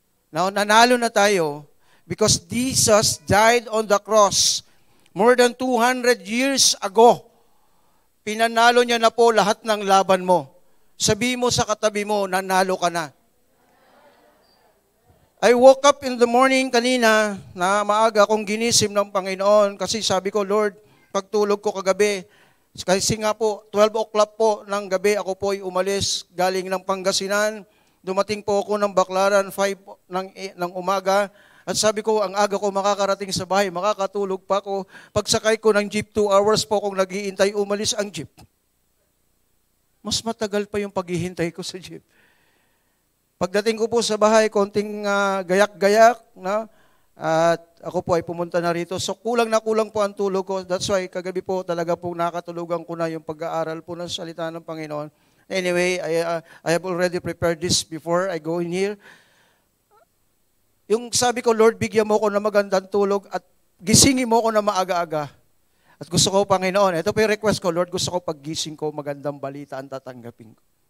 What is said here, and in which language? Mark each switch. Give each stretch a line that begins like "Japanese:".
English: Now,
Filipino: nanalo na tayo
English: because Jesus died on the cross more than 200 years ago.
Filipino: Pinanalo niya na po lahat ng laban mo. Sabi mo sa katabi mo, nanalo ka na.
English: I woke up in the morning
Filipino: kanina, na maaga akong ginising ng Panginoon kasi sabi ko, Lord, pagtulog ko kagabi, kasi nga po, 12 o'clock po ng gabi, ako po ay umalis galing ng Pangasinan. Dumating po ako ng Baclaran, 5 ng umaga. At sabi ko, ang aga ko makakarating sa bahay, makakatulog pa ako. Pagsakay ko ng jeep, 2 hours po akong naghihintay, umalis ang jeep. Mas matagal pa yung paghihintay ko sa jeep. Pagdating ko po sa bahay, konting gayak-gayak, na, at ako po ay pumunta na rito. So kulang na kulang po ang tulog ko.
English: That's why
Filipino: kagabi po talaga po nakatulugan ko na yung pag-aaral po ng salita ng Panginoon.
English: Anyway, I have already prepared this before I go in here.
Filipino: Yung sabi ko, Lord, bigyan mo ko ng magandang tulog at gisingin mo ko na maaga-aga. At gusto ko, Panginoon, ito po yung request ko, Lord, gusto ko paggising ko, magandang balita ang tatanggapin ko.